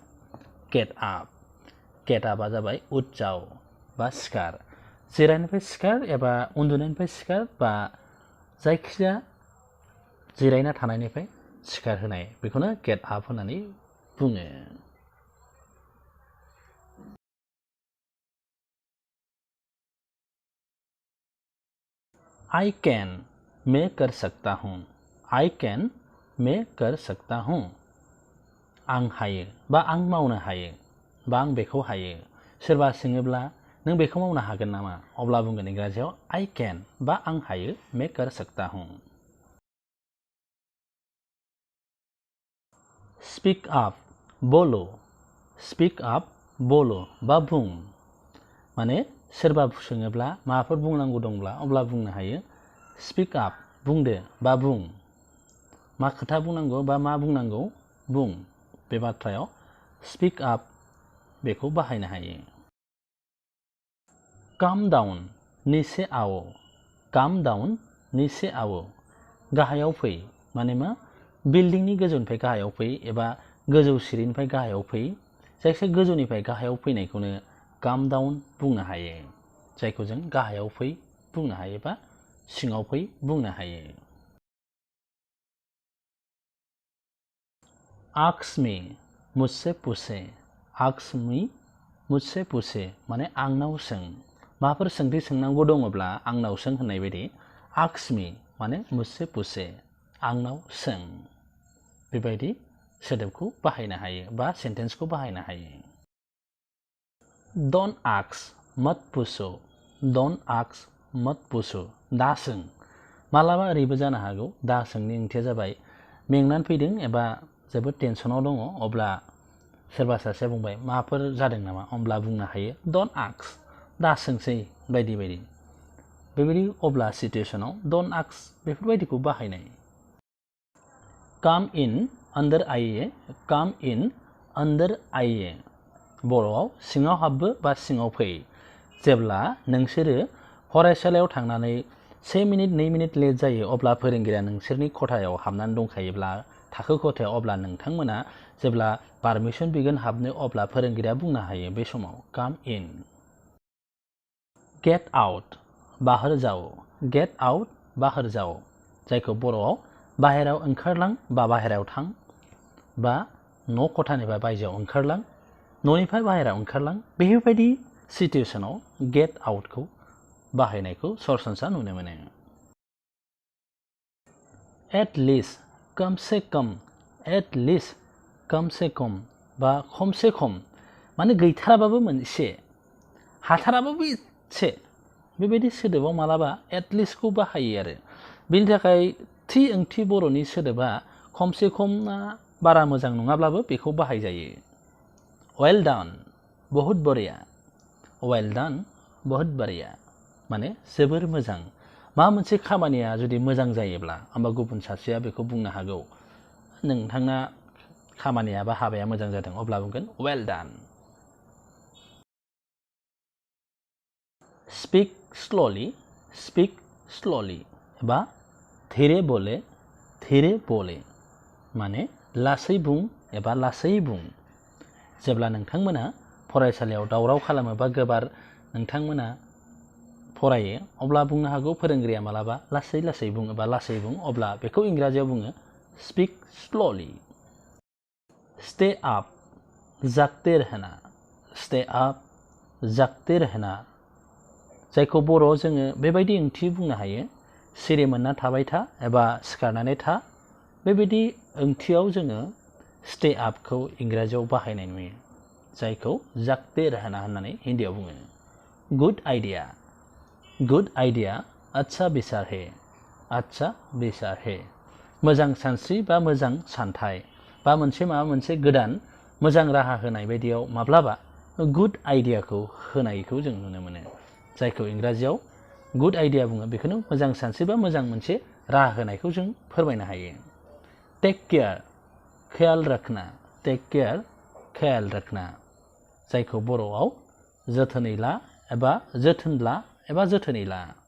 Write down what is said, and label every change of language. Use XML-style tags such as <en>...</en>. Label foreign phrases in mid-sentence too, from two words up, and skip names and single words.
<brx>गेट आपआ जाबाय</brx> <hi>उठ जाव</hi> <brx>बा सिखार जिरायनायनिफ्राय सिखार एबा उन्दुनायनिफ्राय सिखार बा जायखिजाया जिरायना थानायनिफ्राय सिखार होनाय बेखौनो</brx> <en>get up</en> <brx>होननानै बुङो</brx> <en>I can</en> <hi>मैं कर सकता हूँ</hi> <en>I can</en> <hi>मैं कर सकता हूँ</hi> <brx>आं हायो बा आं मावनो हायो बा आं बेखौ हायो सोरबा सोङोब्ला नों बेखौ मावनो हागोन नामा अब्ला बुंगोन इंराजियाव</brx> <en>I can</en> <brx>बा आं हायो</brx> <hi>मैं कर सकता हूँ</hi> <en>speak up</en> <brx>बोलो बा बुं माने सोरबा सोङोब्ला माबाफोर बुंनांगौ दंब्ला अब्ला बुंनो हायो</brx> <en>speak up</en> <brx>बुंदो बा बुं मा खोथा बुंनांगौ बा मा बुंनांगौ बुं बे बाथ्रायाव</brx> <en>speak up</en> <brx>बेखौ बाहायनो हायो</brx> <en>calm down</en> <hi>नीचे आओ</hi> <brx>गाहायाव फै माने मा बिल्डिंनि गोजौनिफ्राय गाहायाव फै एबा गोजौ सिरिनिफ्राय गाहायाव फै जायखिजाया गोजौनिफ्राय गाहायाव फैनायखौनो</brx> <en>calm down</en> <brx>बुंनो हायो जायखौ जों गाहायाव फै बुंनो हायो बा सिङाव फै बुंनो हायो</brx> <en>ask me</en> <hi>मुझसे पूछे</hi> <brx>माने आंनाव सों माबाफोर सोंथि सोंनांगौ दङब्ला आंनाव सों होननाय बायदि</brx> <en>ask me</en> <brx>माने</brx> <hi>मुझसे पूछे</hi> <brx>आंनाव सों बेबायदि सोदोबखौ बाहायनो हायो बा सेन्टेन्सखौ बाहायनो हायो</brx> <en>don't ask</en> <hi>मत पूछो</hi> <brx>दा सों मालाबा ओरैबो जानो हागौ दा सोंनि ओंथिया जाबाय मेंनानै फैदों एबा जोबोद टेनसनाव दङ अब्ला सोरबा सासेया बुंबाय माबाफोर जादों नामा अब्ला बुंनो हायो</brx> <en>don't ask</en> <brx>दा सोंसै बायदि बायदि बेबायदि अब्ला सिचुएशनाव डोंट आस्क बेफोरबायदिखौ बाहायनाय</brx> <en>come in</en> <hi>अंदर आइए</hi> <brx>बर'आव सिङाव हाबबो बा सिङाव फै जेब्ला नोंसोरो फरायसालियाव थांनानै 1 मिनिट 2 मिनिट लेट जायो अब्ला फोरोंगिरिया नोंसोरनि खथायाव हाबनानै दंखायोब्ला थाखो खथायाव अब्ला नोंथांमोना जेब्ला पारमिसन बिगोन हाबनो अब्ला फोरोंगिरिया बुंनो हायो बे समाव</brx> <en>come in get out</en> <hi>बाहर जाओ</hi> <brx>जायखौ बर'आव बाहेरायाव ओंखारलां बा बाहेरायाव थां बा न' खथानिफ्राय बायजोआव ओंखारलां न'निफ्राय बाहेरायाव ओंखारलां बेफोरबायदि सिचुएशनाव गेट आउटखौ बाहायनायखौ सरासनस्रा नुनो मोनो</brx> <en>at least</en> <hi>कम से कम</hi> <brx>बा</brx> <hi>खमसे खम</hi> <brx>माने गैथाराबाबो मोनसे हाथाराबाबो एसे बेबायदि सोदोबाव मालाबा एटलिस्टखौ बाहायो आरो बेनि थाखाय थि ओंथि बर'नि सोदोबा खमसे खमआ बारा मोजां नङाब्लाबो बेखौ बाहायजायो</brx> <en>well done</en> <brx>बहुत बढ़िया माने जोबोर मोजां मा मोनसे खामानिया जुदि मोजां जायोब्ला होमबा गुबुन सासेया बेखौ बुंनो हागौ नोंथांना खामानिया बा हाबाया मोजां जादों अब्ला बुंगोन</brx> <en>well done speak slowly</en> <brx>बा</brx> <hi>धीरे बोले धीरे बोले</hi> <brx>माने लासै बुं एबा लासै बुं जेब्ला नोंथांमोना फरायसालियाव दावराव खालामो बा गोबार नोंथांमोना फरायो अब्ला बुंनो हागौ फोरोंगिरिया मालाबा लासै लासै बुं एबा लासै बुं अब्ला बेखौ इंराजियाव बुङो</brx> <en>speak slowly stay up</en> <hi>जागते रहना</hi> <en>stay up</en> <hi>जागते रहना</hi> <brx>जायखौ बर'आव जोङो बेबायदि ओंथि बुंनो हायो सिरि मोनना थाबाय था एबा सिखारनानै था बेबायदि ओंथियाव जोङो स्टे आपखौ इंराजियाव बाहायनाय नुयो जायखौ</brx> <hi>जागते रहना</hi> <brx>होननानै हिन्दीयाव बुङो</brx> <en>good idea</en> <hi>अच्छा विचार है</hi> <brx>मोजां सानस्रि बा मोजां सानथाय बा मोनसे माबा मोनसे गोदान मोजां राहा होनाय बायदियाव माब्लाबा गुड आइडियाखौ होनायखौ जों नुनो मोनो जायखौ इंराजियाव</brx> <en>good idea</en> <brx>बुङो बेखौनो मोजां सानस्रि बा मोजां मोनसे राहा होनायखौ जों फोरमायनो हायो</brx> <en>take care</en> <hi>ख्याल रखना</hi> <brx>जायखौ बर'आव जोथोनै ला एबा जोथोन ला एबा जोथोनै ला</brx>